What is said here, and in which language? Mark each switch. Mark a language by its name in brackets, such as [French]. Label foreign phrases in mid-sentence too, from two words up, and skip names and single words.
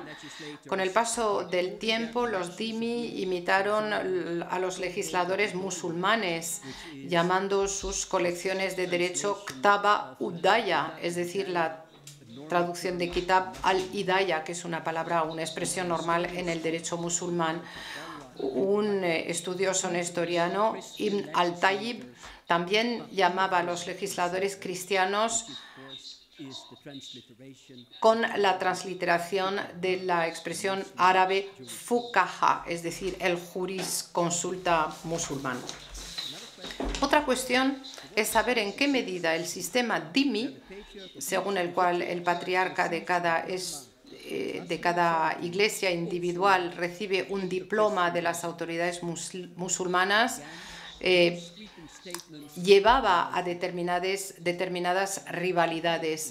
[Spanish] Con el paso del tiempo, los dhimmi imitaron a los legisladores musulmanes, llamando sus colecciones de derecho Ktaba Udaya, es decir, la traducción de Kitab al-Hidaya, que es una palabra, una expresión normal en el derecho musulmán. Un estudioso nestoriano, Ibn al-Tayyib, también llamaba a los legisladores cristianos con la transliteración de la expresión árabe fuqaha, es decir, el jurisconsulta musulmán. Otra cuestión es saber en qué medida el sistema dhimmi, según el cual el patriarca de cada iglesia individual recibe un diploma de las autoridades musulmanas, llevaba a determinadas rivalidades.